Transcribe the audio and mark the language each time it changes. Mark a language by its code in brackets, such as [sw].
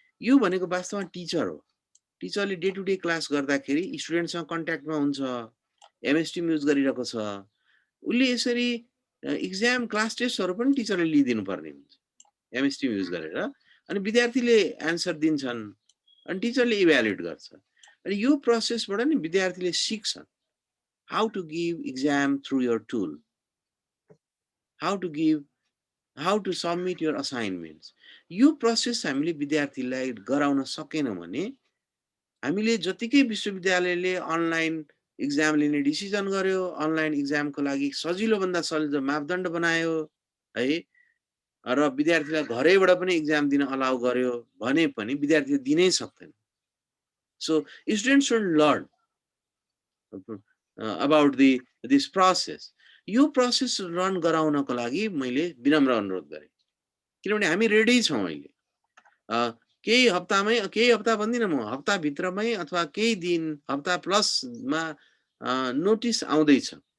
[ne] यो भनेको वास्तवमा टिचर हो। टिचरले डे टु डे क्लास गर्दाखेरि स्टुडेन्टसँग कन्ट्याक्टमा हुन्छ, एमएस टिम युज गरिरहेको छ। उसले यसरी एक्जाम क्लास टेस्टहरु पनि टिचरले लिइदिनु पर्ने हुन्छ एमएस टिम युज गरेर। अनि विद्यार्थीले एन्सर दिन्छन् अनि टिचरले इभ्यालुएट गर्छ। अनि यो प्रोसेसबाट नि विद्यार्थीले सिक्छन् [en] how to give exam through your tool, how to submit your assignments. [ne] यो प्रोसेस हामीले विद्यार्थीलाई गराउन सकेनौं भने हामीले जतिकै विश्वविद्यालयले अनलाइन एक्जाम लिने डिसिजन गर्यो, अनलाइन एक्जामको लागि सजिलो भन्दा सजिलो मापदण्ड बनायो है, र विद्यार्थीलाई घरैबाट पनि एक्जाम दिन अलाउ गर्यो भने पनि विद्यार्थीले दिनै सक्दैन। [en] So students should learn about this process. [ne] यो प्रोसेस रन गराउनको लागि मैले विनम्र अनुरोध गरे, किनभने हामी रेडी छौं अहिले। केही हप्ता भन्दिनँ म, हप्ता भित्रमै अथवा केही दिन, हप्ता प्लसमा नोटिस आउँदैछ।